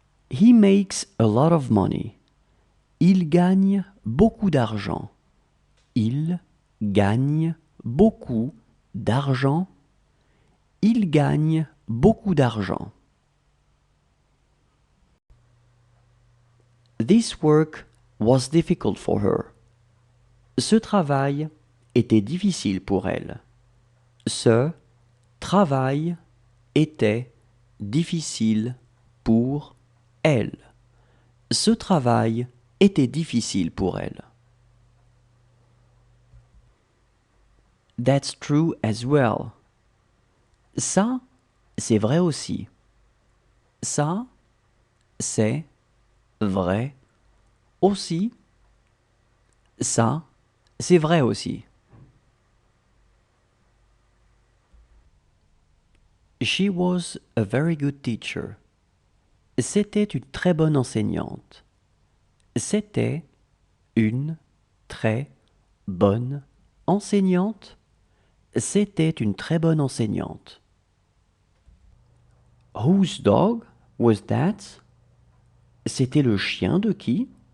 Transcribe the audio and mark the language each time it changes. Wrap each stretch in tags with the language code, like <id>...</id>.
<en>He makes a lot of money.</en> <fr>Il gagne beaucoup d'argent. Il gagne beaucoup d'argent. Il gagne beaucoup d'argent.</fr> <en>This work was difficult for her.</en> <fr>Ce travail était difficile pour elle. Ce travail était difficile pour elle. Ce travail était difficile pour elle.</fr> <en>That's true as well.</en> <fr>Ça, c'est vrai aussi. Ça, c'est vrai aussi. Ça, c'est vrai aussi.</fr> <en>She was a very good teacher.</en> <fr>C'était une très bonne enseignante. C'était une très bonne enseignante. C'était une très bonne enseignante.</fr> <en>Whose dog was that?</en> <fr>C'était le chien de qui?</fr>